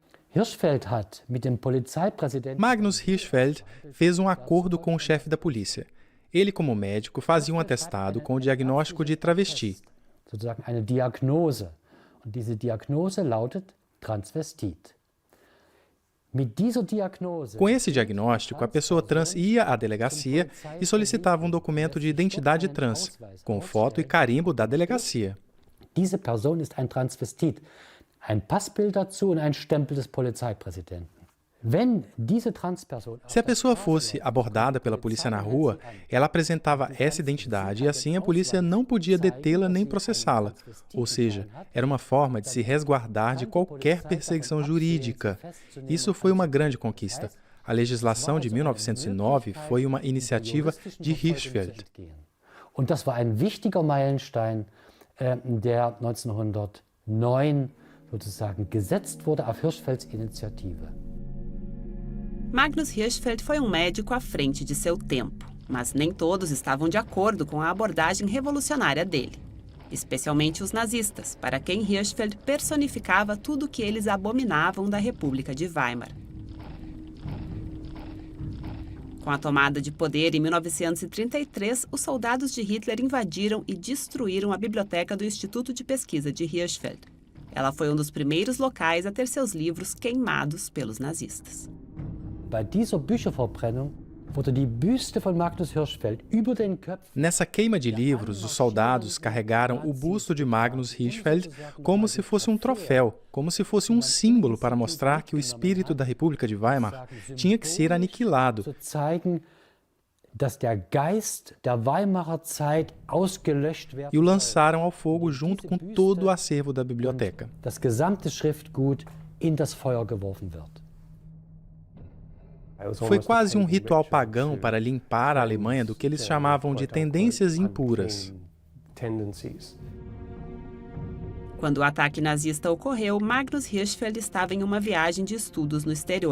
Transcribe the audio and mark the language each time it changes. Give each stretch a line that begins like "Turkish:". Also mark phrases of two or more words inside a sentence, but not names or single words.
Portuguese: Magnus Hirschfeld fez um acordo com o chefe da polícia. Ele, como médico, fazia um atestado com o diagnóstico de travesti.
German: Sozusagen eine Diagnose. Und diese Diagnose lautet Transvestit.
Portuguese: Com esse diagnóstico, a pessoa trans ia à delegacia e solicitava um documento de identidade trans, com foto e carimbo da delegacia.
German: Diese Person ist ein Transvestit. Ein Passbild dazu und ein Stempel des Polizeipräsidenten.
Portuguese: Se a pessoa fosse abordada pela polícia na rua, ela apresentava essa identidade e assim a polícia não podia detê-la nem processá-la. Ou seja, era uma forma de se resguardar de qualquer perseguição jurídica. Isso foi uma grande conquista. A legislação de 1909 foi uma iniciativa de Hirschfeld.
German: Und das war ein wichtiger Meilenstein, der 1909 sozusagen gesetzt wurde auf Hirschfelds Initiative.
Portuguese: Magnus Hirschfeld foi um médico à frente de seu tempo, mas nem todos estavam de acordo com a abordagem revolucionária dele, especialmente os nazistas, para quem Hirschfeld personificava tudo o que eles abominavam da República de Weimar. Com a tomada de poder em 1933, os soldados de Hitler invadiram e destruíram a biblioteca do Instituto de Pesquisa de Hirschfeld. Ela foi um dos primeiros locais a ter seus livros queimados pelos nazistas.
German: Bei dieser Bücherverbrennung wurde die Büste von Magnus Hirschfeld über den Köpfen.
Portuguese: Nessa queima de livros, os soldados carregaram o busto de Magnus Hirschfeld como se fosse um troféu, como se fosse um símbolo para mostrar que o espírito da República de Weimar tinha que ser aniquilado.
German: Zu zeigen, dass der Geist der Weimarer Zeit ausgelöscht wird.
Portuguese: E o lançaram ao fogo junto com todo o acervo da biblioteca.
German: Das gesamte Schriftgut in das Feuer geworfen wird.
Portuguese: Foi quase um ritual pagão para limpar a Alemanha do que eles chamavam de tendências impuras. Quando o ataque nazista ocorreu, Magnus Hirschfeld estava em uma viagem de estudos no exterior.